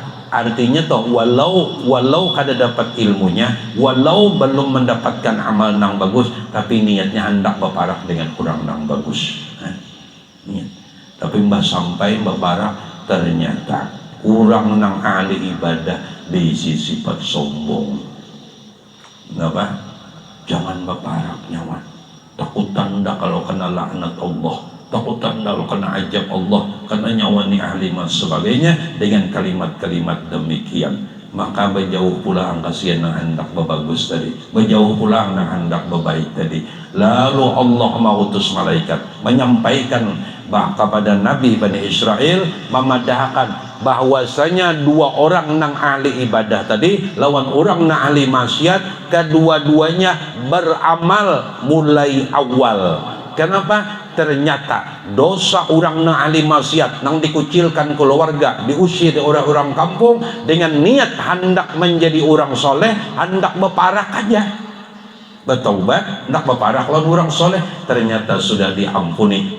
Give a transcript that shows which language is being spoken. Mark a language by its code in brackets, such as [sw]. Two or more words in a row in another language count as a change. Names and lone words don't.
[id] Artinya toh walau kada dapat ilmunya, walau belum mendapatkan amal nang bagus, tapi niatnya hendak berparak dengan orang nang bagus. Niat. Tapi mbah sampai berparak ternyata orang nang ahli ibadah diisi sifat sombong. Kenapa? Jangan berparak nyaman. Takut tanda kalau kena laknat Allah, takut tanda kalau kena ajab Allah, karena nyawa ni ahli mas sebagainya dengan kalimat-kalimat demikian. Maka berjauh pula ang kasihan yang hendak berbagus tadi, berjauh pula ang hendak berbaik tadi. Lalu Allah mengutus malaikat menyampaikan kepada Nabi Bani Israel, memadahkan bahwasanya dua orang nang ahli ibadah tadi lawan orang nang ahli maksiat, kedua-duanya beramal mulai awal. Kenapa? Ternyata dosa orang nang ahli maksiat nang dikucilkan keluarga, diusir orang-orang kampung dengan niat hendak menjadi orang soleh, hendak berparak aja, bertaubat, hendak berparak lawan orang soleh, ternyata sudah diampuni.